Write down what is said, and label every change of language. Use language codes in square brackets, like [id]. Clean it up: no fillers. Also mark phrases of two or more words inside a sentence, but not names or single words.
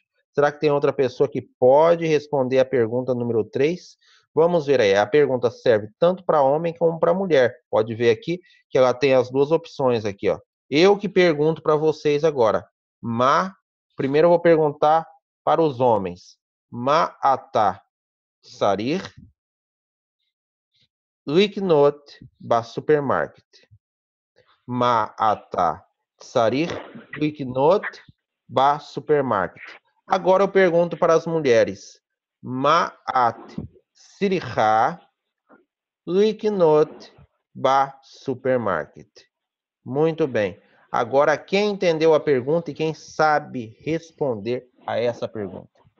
[pt] Será que tem outra pessoa que pode responder a pergunta número 3? Vamos ver aí. A pergunta serve tanto para homem como para mulher. Pode ver aqui que ela tem as duas opções aqui, ó. Eu que pergunto para vocês agora. Primeiro eu vou perguntar para os homens. [he] מה אתה צריך לקנות סופרמרקט. מה אתה צריך לקנות סופרמרקט. [pt] Agora eu pergunto para as mulheres. [he] מה את צריכה לקנות סופרמרקט. [pt] Muito bem. Agora, quem entendeu a pergunta e quem sabe responder a essa pergunta?